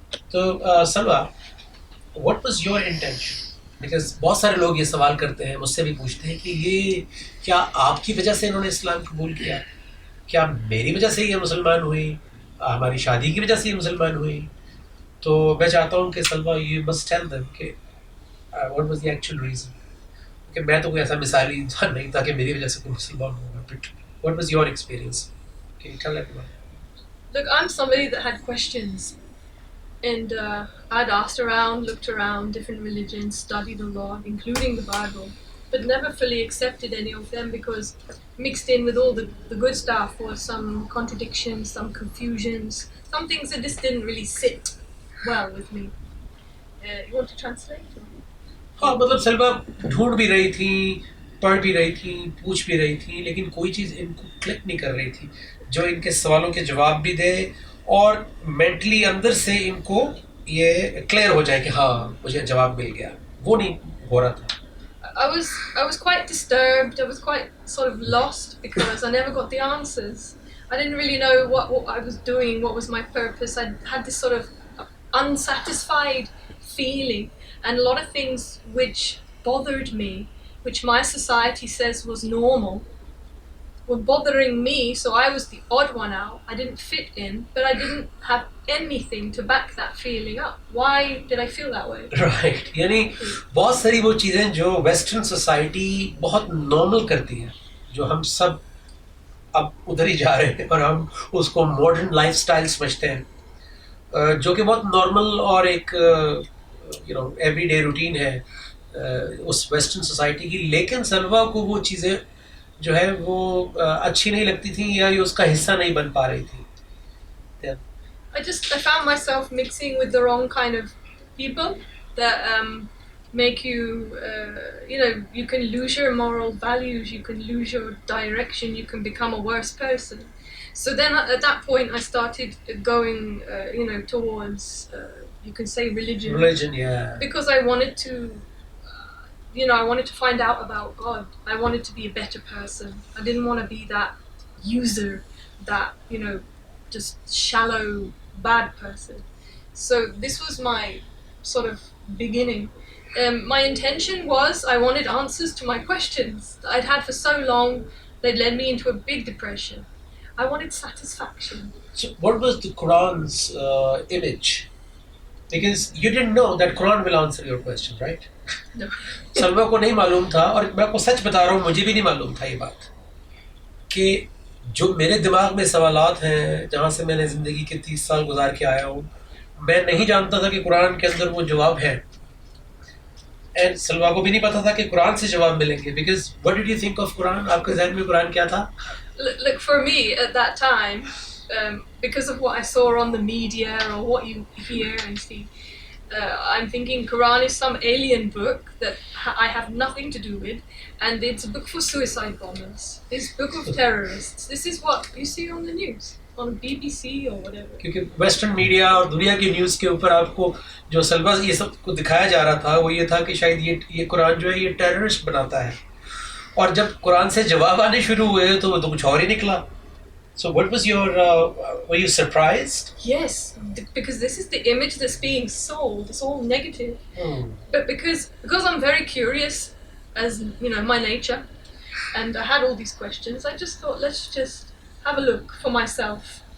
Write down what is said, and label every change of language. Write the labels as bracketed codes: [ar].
[ur] تو سلویٰ, [en] What was your intention? [ur] Because بہت سارے لوگ یہ سوال کرتے ہیں, مجھ سے بھی پوچھتے ہیں کہ یہ کیا آپ کی وجہ سے انہوں نے اسلام قبول کیا, کیا میری وجہ سے یہ مسلمان ہوئی, ہماری شادی کی وجہ سے یہ مسلمان ہوئی. تو میں چاہتا ہوں کہ سلویٰ [en] you must tell them [ur] کہ [en] what was the actual reason, [ur] کہ میں تو کوئی ایسا مثالی انسان نہیں تھا کہ میری وجہ سے کوئی مسلمان ہوگا. [en] But what was your experience? Can you tell everyone? Look, I'm somebody that had questions, and I'd asked around, looked around different religions, studied a lot, including the Bible, but never fully accepted any of them because mixed in with all the good stuff was some contradictions, some confusions, some things that just didn't really sit well with me. You want to translate? [ur] ہاں, مطلب سلویٰ ڈھونڈ بھی رہی تھی, پڑھ بھی رہی تھی, پوچھ بھی رہی تھی, لیکن کوئی چیز ان کو کلک نہیں کر رہی تھی جو ان کے سوالوں کے جواب بھی دے اور مینٹلی اندر سے ان کو یہ کلیئر ہو جائے کہ ہاں مجھے جواب مل گیا. وہ نہیں ہو رہا تھا. [en] I was quite disturbed. I was quite sort of lost because I never got the answers. I didn't really know what I was doing, what was my purpose. I had this sort of unsatisfied feeling, and a lot of things which bothered me, which my society says was normal, were bothering me, so I was the odd one out. I didn't fit in, but I didn't have anything to back that feeling up. Why did I feel that way? Right. [ur] یعنی بہت ساری وہ چیزیں جو western society بہت normal کرتی ہے, جو ہم سب اب ادھر ہی جا رہے ہیں اور ہم اس کو ماڈرن لائف سٹائل سمجھتے ہیں, جو کہ بہت نارمل اور ایک [en] everyday routine [ur] ہے اس ویسٹرن سوسائٹی کی, لیکن سلویٰ کو وہ چیزیں جو ہے وہ اچھی نہیں لگتی تھیں یا یہ اس کا حصہ نہیں بن پا رہی تھی. [en] I found myself mixing with the wrong kind of people that make you, you can lose your moral values, you can lose your direction, you can become a worse person. So then at that point I started going, towards, you can say religion. Religion, yeah. Because I wanted to, I wanted to find out about God. I wanted to be a better person. I didn't want to be that user, that, just shallow, bad person. So this was my sort of beginning. My intention was I wanted answers to my questions that I'd had for so long. They'd led me into a big depression. I wanted satisfaction. So what was the Quran's image? Because you didn't know that Quran will answer your question, right? No. [ur] سلویٰ کو نہیں معلوم تھا, اور میں آپ کو سچ بتا رہا ہوں, مجھے بھی نہیں معلوم تھا یہ بات, کہ جو میرے دماغ میں سوالات ہیں جہاں سے میں نے زندگی کے 30 سال گزار کے آیا ہوں, میں نہیں جانتا تھا کہ قرآن کے اندر وہ جواب ہے. اینڈ سلویٰ کو بھی نہیں پتا تھا کہ قرآن سے جواب ملیں گے. Because [en] what did you think of [ur] قرآن؟ آپ کے ذہن میں قرآن کیا تھا؟ [en] Look, for me at that time, because of what I saw on the media or what you hear and see, I'm thinking Quran is some alien book that I have nothing to do with, and it's a book for suicide bombers. It's a book of terrorists. This is what you see on the news, on BBC or whatever. [ur] کیونکہ western media اور دنیا کی news کے اوپر آپ کو جو سلویٰ یہ سب کو دکھایا جا رہا تھا وہ یہ تھا کہ شاید یہ قرآن جو ہے یہ ٹیررسٹ بناتا ہے, اور جب قرآن سے جواب آنے شروع ہوئے تو وہ تو کچھ اور ہی نکلا. [en] So what was your, were you surprised? Yes, because this is the image that's being sold. It's all negative. But because I'm very curious, as my nature, and I had all these questions, I just thought, let's just have a look for myself.